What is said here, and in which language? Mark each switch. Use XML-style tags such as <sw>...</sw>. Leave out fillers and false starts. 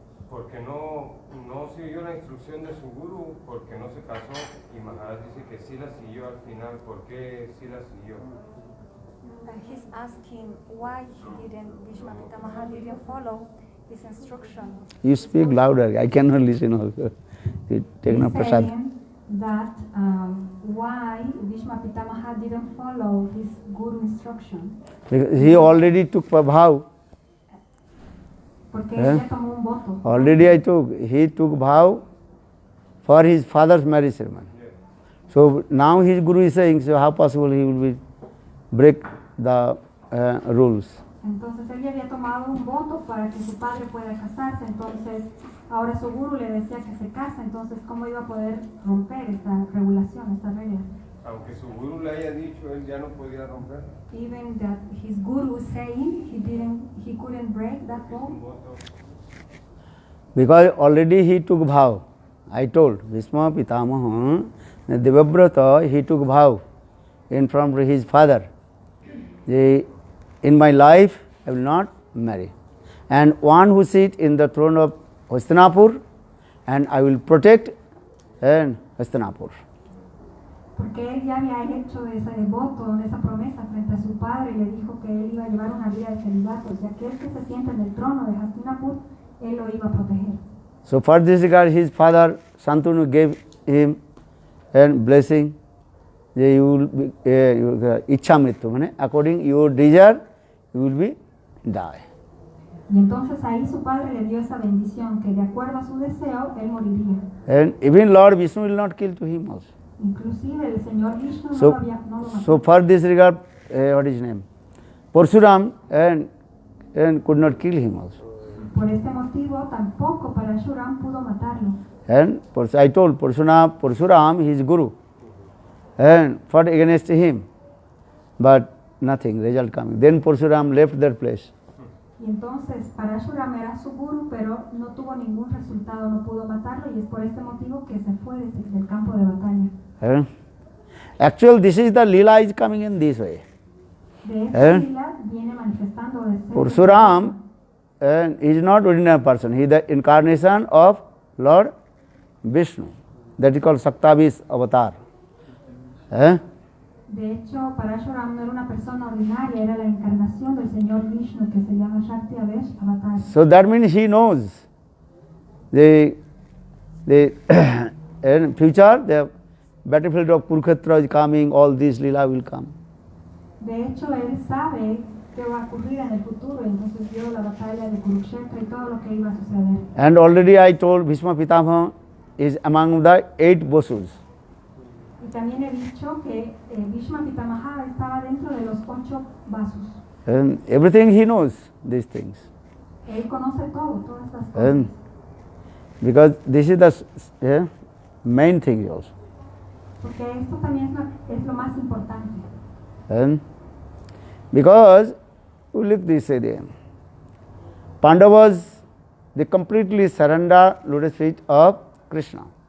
<es>Porque no siguió la instrucción de su guru, porque no se casó, y Maharaj dice que sí la siguió al final. ¿Por qué sí la siguió?</es> <en>He's asking why Bhishma Pitamaha didn't follow his instruction. You speak louder, I cannot listen also. You take no He's prasad. saying that why Bhishma Pitamaha didn't follow his guru instruction. Because he already took a vow.</en> <es>Porque él ya tomó un voto.</es> <en>Already he took vow for his father's marriage ceremony. So now his guru is saying, so how possible he will break the rules?</en> <es>Entonces él ya había tomado un voto para que su padre pueda casarse, entonces ahora su guru le decía que se case, entonces ¿cómo iba a poder romper esta regulación, esta regla? Aunque su guru le haya dicho, él ya no podía romper.</es> <en>Even that his guru was saying he couldn't break that vow. Because already he took vow. I told Bhishma Pitamaha, Devabrata, he took vow in front of his father. In my life, I will not marry. And one who sit in the throne of Hastinapur, and I will protect Hastinapur.</en> <es>Porque él ya había hecho ese voto, esa promesa frente a su padre y le dijo que él iba a llevar una vida de celibato, o sea, que aquel que se sienta en el trono de Hastinapur, él lo iba a proteger.</es> <en>So for this regard, his father Santanu gave him a blessing. You will be Ichha Mrityu, according your desire, you will be die.</en> <es>Y entonces ahí su padre le dio esa bendición, que de acuerdo a su deseo, él moriría.</es> <en>And even Lord Vishnu will not kill to him also.</en> <es>Inclusive el Señor Vishnu no lo mató.</es> <en>So for this regard, what is his name? Parsuram and could not kill him also.</en> <es>Por este motivo, tampoco Parashuram pudo matarlo.</es> <en>And I told Parsuram, his guru, and fought against him, but nothing, result coming. Then Parsuram left that place.</en> <es>Y entonces Parashuram era su guru, pero no tuvo ningún resultado, no pudo matarlo, y es por este motivo que se fue del campo de batalla.</es> <en>Actually, this is the lila is coming in this way.</en> <es>De esta lila viene manifestando de ser.</es> <en>Parsuram is not ordinary person. He is the incarnation of Lord Vishnu. That is called Saktavish avatar.</en> <es>De hecho, Parashuram no era una persona ordinaria, era la encarnación del Señor Vishnu, que se llama Shakti-avesh Avatar.</es> <en>So that means he knows the in future the battlefield of Kurukshetra is coming, all these lila will come.</en> <es>De hecho, él sabe qué va a ocurrir en el futuro. Y entonces vio la batalla de Kurukshetra y todo lo que iba a suceder.</es> <en>And already I told Bhishma Pitamaha is among the 8 Vasus.</en> <es>Y también he dicho que Bhishma Pitamaha estaba dentro de los 8 vasos.</es> <en>And everything he knows these things.</en> <es>Él conoce todo, todas estas cosas.</es> <en>And because this is the main thing also.</en> <es>Porque esto también es lo más importante.</es> <en>And because we look this area, Pandavas, they completely surrender lotus feet of Krishna.</en>